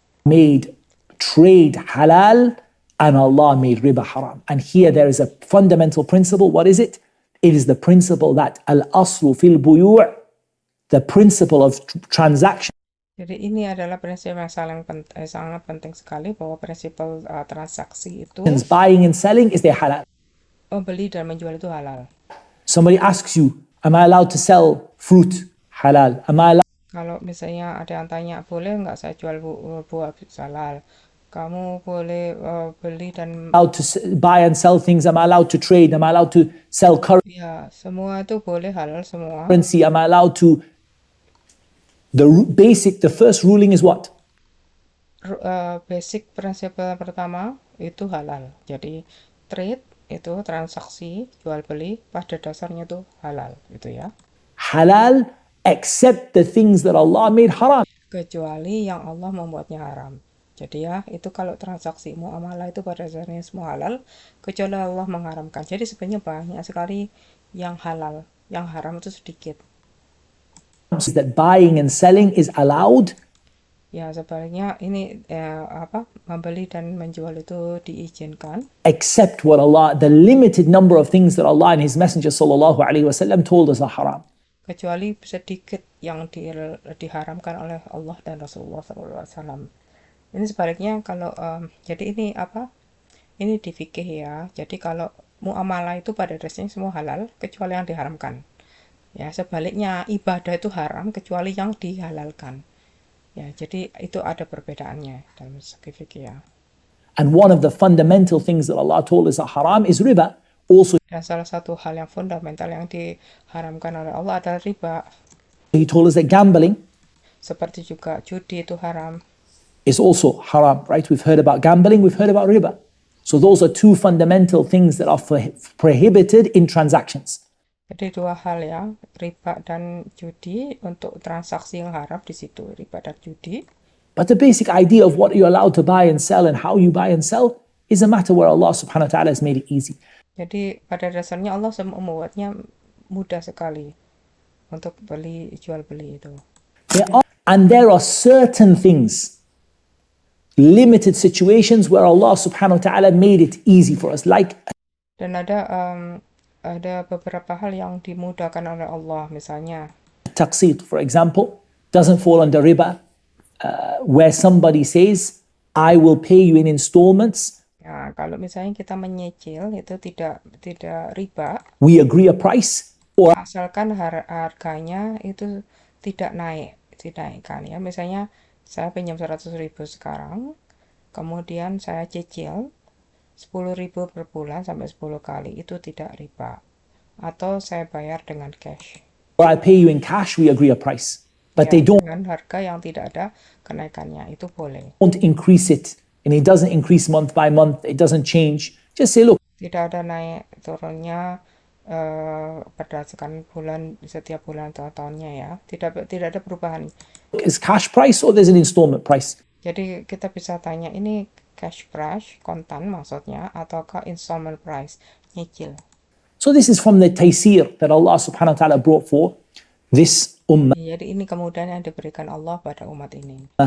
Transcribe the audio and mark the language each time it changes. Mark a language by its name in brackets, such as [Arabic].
[English] made trade halal and Allah made riba haram. And here there is a fundamental principle. What is it? It is the principle that [Arabic] al-aslu fil buyu', [English] the principle of transaction. [Indonesian] Jadi ini adalah prinsip yang sangat penting sekali, bahwa prinsip transaksi itu [English] Buying and selling is their halal. [Indonesian] membeli dan menjual itu halal. [English] Somebody asks you, am I allowed to sell fruit? Halal. Am I allowed [Indonesian] Kalau misalnya ada yang tanya, boleh nggak saya jual buah halal? Kamu boleh beli dan [English] to buy and sell things? Am I allowed to trade? Am I allowed to sell [Indonesian] ya semua itu boleh halal semua. [English] currency? Am I allowed to? The first ruling is what? [Indonesian] Basic prinsip pertama itu halal. Jadi trade itu transaksi jual beli pada dasarnya itu halal, gitu ya. [English] Halal, except the things that Allah made haram. [Indonesian] Kecuali yang Allah membuatnya haram. Jadi ya, itu kalau transaksi muamalah itu pada dasarnya semua halal, kecuali Allah mengharamkan. Jadi sebenarnya banyak sekali yang halal, yang haram itu sedikit. [English] That buying and selling is allowed. [Indonesian] Ya, sebaliknya ini membeli dan menjual itu diizinkan. [English] Except what Allah, the limited number of things that Allah and His Messenger sallallahu alaihi wasallam told us are haram. [Indonesian] Kecuali sedikit yang diharamkan oleh Allah dan Rasulullah SAW. Ini sebaliknya kalau jadi ini ini di fikih ya. Jadi kalau muamalah itu pada dasarnya semua halal kecuali yang diharamkan. Ya, sebaliknya ibadah itu haram kecuali yang dihalalkan. Ya, jadi itu ada perbedaannya dalam segi fikih ya. [English] And one of the fundamental things that Allah told us are haram is riba. Also, [Indonesian] Dan salah satu hal yang fundamental yang diharamkan oleh Allah adalah riba. [English] He told us that gambling [Indonesian] Seperti juga judi itu haram. [English] is also haram, right? We've heard about gambling, we've heard about riba. So those are two fundamental things that are prohibited in transactions. [Indonesian] Jadi dua hal ya, riba dan judi. Untuk transaksi yang haram di situ, riba dan judi. [English] But the basic idea of what you're allowed to buy and sell and how you buy and sell is a matter where Allah subhanahu wa ta'ala has made it easy. [Indonesian] Jadi pada dasarnya Allah membuatnya mudah sekali untuk jual beli itu. [English] There are certain things, limited situations where Allah subhanahu wa ta'ala made it easy for us. [Indonesian] Dan ada beberapa hal yang dimudahkan oleh Allah, misalnya [English] taqsid, for example, doesn't fall under riba, where somebody says, I will pay you in installments. [Indonesian] Ya, Nah, kalau misalnya kita menyicil itu tidak riba, [English] we agree a price, or [Indonesian] asalkan harganya itu tidak dinaikkan ya. Misalnya saya pinjam 100.000 sekarang, kemudian saya cicil 10.000 per bulan sampai 10 kali, itu tidak riba. Atau saya bayar dengan cash. [English] I pay you in cash, we agree a price. But [Indonesian] Ya, [English] they [Indonesian] dengan harga yang tidak ada kenaikannya, itu boleh. [English] don't increase it, and it doesn't increase month by month, it doesn't change. Just say, look, [Indonesian] Tidak ada naik turunnya berdasarkan setiap bulan atau tahunnya ya. Tidak ada perubahan. [English] it's cash price or there's an installment price. [Indonesian] Jadi kita bisa tanya ini cash price, kontan maksudnya, ataukah installment price, nyicil. [English] So this is from the taysir that Allah subhanahu wa ta'ala brought for this ummah. [Indonesian] Jadi ini kemudahan yang diberikan Allah pada umat ini.